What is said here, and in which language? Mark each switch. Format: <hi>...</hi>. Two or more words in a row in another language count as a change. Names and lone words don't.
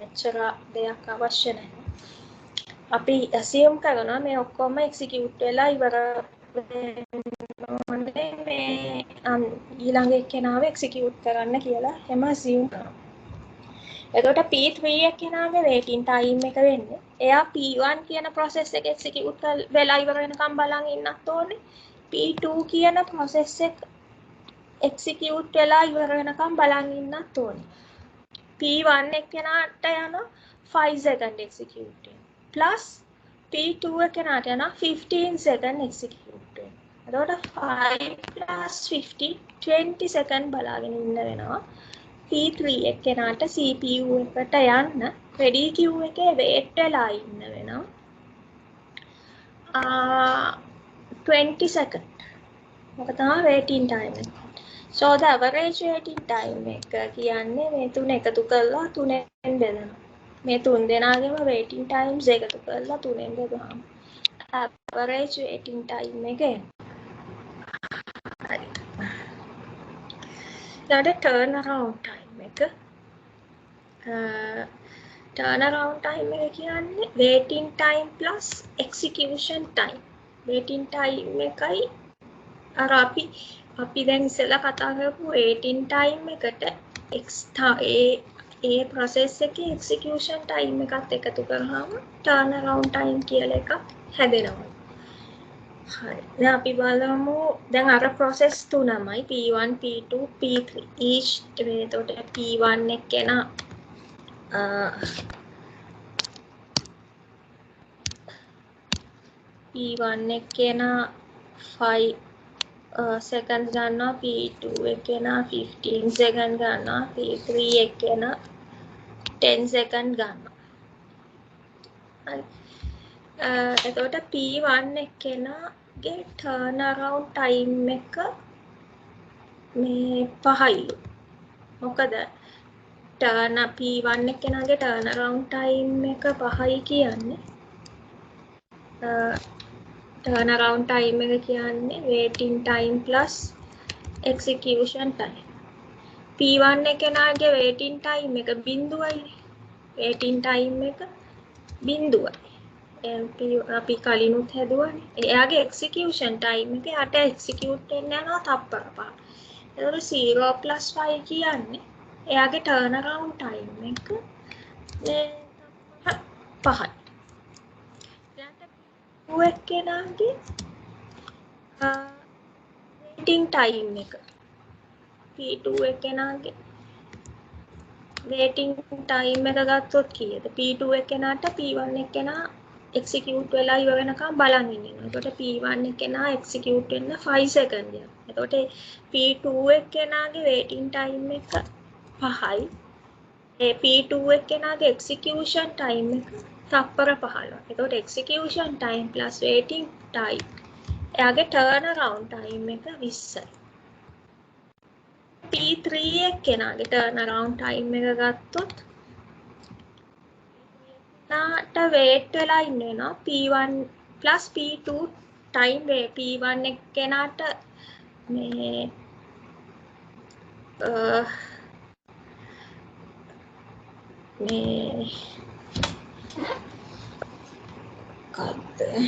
<si>එච්චර දෙයක් අවශ්‍ය නැහැ. අපි assume කරනවා මේ ඔක්කොම execute වෙලා ඉවර මේ ඊළඟ එක්කෙනාව එක්සිකියුට් කරන්න කියලා හැම assume කරනවා. එතකොට P3 එක්කෙනාගේ</si> <en>waiting time</en> <si>එක වෙන්නේ එයා P1 කියන process එක execute වෙලා ඉවර වෙනකම් බලන් ඉන්නත් ඕනේ. P2 කියන process එක execute වෙලා ඉවර වෙනකම් බලන් ඉන්නත් ඕනේ. P1 එක්කෙනාට යන 5</si> <en>second execute</en> <si>plus P2 එක්කෙනාට යන 15 second execute වෙනවා. එතකොට 5 plus 50 20 second බලාගෙන ඉන්න වෙනවා. P3 එක්කෙනාට CPU එකට යන්න</si> <en>ready queue</en> <si>එකේ wait වෙලා ඉන්න වෙනවා 20 second. මොක තමයි</si> <en>waiting time</en> <si>එක.</si> <en>So the average waiting time</en> <si>එක කියන්නේ මේ තුන එකතු කරලා 3ෙන් බෙදනවා. මේ තුන් දෙනාගේම</si> <en>waiting times</en> <si>එකතු කරලා 3ෙන් බෙදුවාම</si> <en>average waiting time</en> <si>එක එනවා. හරි. ඊට</si> <en>turnaround time</en> <si>එක</si> <en>turnaround time</en> <si>එක කියන්නේ</si> <en>waiting time plus execution time. waiting time</en> <si>එකයි අර අපි දැන් ඉස්සෙල්ලා කතා කරපු</si> <en>waiting time</en> <si>එකට ඒ process එකේ</si> <en>execution time</en> <si>එකත් එකතු කරාම</si> <en>turnaround time</en> <si>කියලා එකක් හැදෙනවා. හරි. දැන් අපි බලමු දැන් අර process තුනමයි P1 P2 P3 each එතකොට P1 එක්කෙනා P1 එක්කෙනා 5 seconds ගන්නවා P2 එක්කෙනා 15 seconds ගන්නවා P3 එක්කෙනා 10 seconds ගන්නවා. හරි. එතකොට P1 එක්කෙනාගේ</si> <en>turnaround time</en> <si>එක මේ 5යිලු. මොකද P1 එක්කෙනාගේ</si> <en>turnaround time</en> <si>එක 5යි කියන්නේ</si> <en>turnaround time</en> <si>එක කියන්නේ</si> <en>waiting time plus execution time.</en> <si>P1 එක්කෙනාගේ</si> <en>waiting time</en> <si>එක 0යි.</si> <en>waiting time</en> <si>එක 0යි. අපි කලිනුත් හැදුවානේ. එයාගේ</si> <en>execution time</en> <si>එක යට execute වෙන්න යනවා තප්පර 5. එතකොට 0 plus 5 කියන්නේ එයාගේ</si> <en>turnaround time</en> <si>එක මේ 5යි. P2 එක්කෙනාගේ</si> <en>waiting time</en> <si>එක P2 එක්කෙනාගේ</si> <en>waiting time</en> <si>එක ගත්තොත් කීයද? P2 එක්කෙනාට P1 එක්කෙනා execute වෙලා ඉවර වෙනකම් බලන් ඉන්නවා. එතකොට P1 එක්කෙනා execute වෙන්න 5 second යනවා. එතකොට P2 එක්කෙනාගේ</si> <en>waiting time</en> <si>එක 5යි. ඒ P2 එක්කෙනාගේ</si> <en>execution time</en> <si>එක තප්පර 15. එතකොට</si> <en>execution time plus waiting time</en> <si>එයාගේ</si> <en>turnaround time</en> <si>එක 20යි. P3 එක්කෙනාගේ</si> <en>turnaround time</en> <si>එක ගත්තොත් නාට wait වෙලා ඉන්න වෙනවා P1 plus P2 time P1 එක්කෙනාට මේ කද්ද</si>